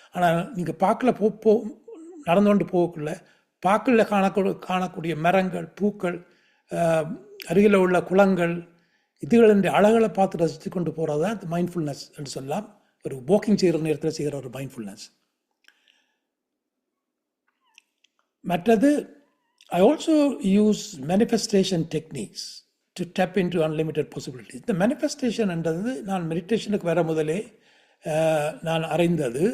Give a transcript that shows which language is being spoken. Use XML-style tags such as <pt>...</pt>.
<ta>ஆனால் நீங்கள் பார்க்கில் நடந்து கொண்டு போகக்குள்ள பார்க்கில் காணக்கூடிய மரங்கள், பூக்கள், அருகில் உள்ள குளங்கள், இதுகளின் அழகளை பார்த்து ரசித்து கொண்டு போகிறது தான் மைண்ட்ஃபுல்னஸ் என்று சொல்லலாம். ஒரு வாக்கிங் செய்கிற நேரத்தில் செய்கிற ஒரு மைண்ட்ஃபுல்னஸ். மற்றது</ta> <en>I also use manifestation techniques to tap into unlimited possibilities.</en> <ta>இந்த manifestation என்றது நான் மெடிடேஷனுக்கு வர முதலே நான் அறிந்தது.</ta>